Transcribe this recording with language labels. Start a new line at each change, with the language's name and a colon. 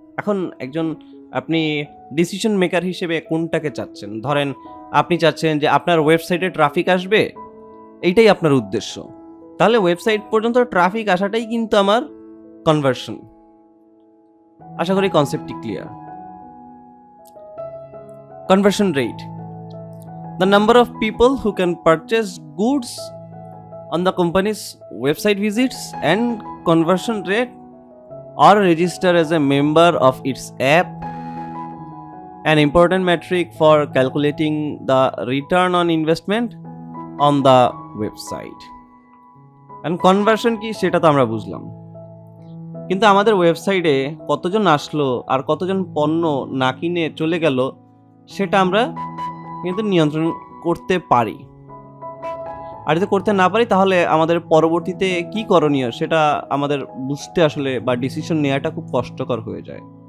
Bangla: এখন একজন আপনি ডিসিশন মেকার হিসেবে কোনটাকে চাচ্ছেন, ধরেন আপনি চাচ্ছেন যে আপনার ওয়েবসাইটে ট্রাফিক আসবে, এইটাই আপনার উদ্দেশ্য, তাহলে ওয়েবসাইট পর্যন্ত ট্রাফিক আসাটাই কিন্তু আমার কনভার্সন। আশা করি কনসেপ্টটি clear.
English: Conversion rate, the number of people who can purchase goods on the company's website visits and conversion rate or register as a member of its app, an important metric for calculating the return on investment on the website.
Bangla: And conversion কি সেটা তো আমরা বুঝলাম, কিন্তু আমাদের ওয়েবসাইটে কতজন আসলো আর কতজন পণ্য না কিনে চলে গেল সেটা আমরা কিন্তু নিয়ন্ত্রণ করতে পারি। আর যদি করতে না পারি তাহলে আমাদের পরবর্তীতে কি করণীয় সেটা আমাদের বুঝতে আসলে বা ডিসিশন নেওয়াটা খুব কষ্টকর হয়ে যায়।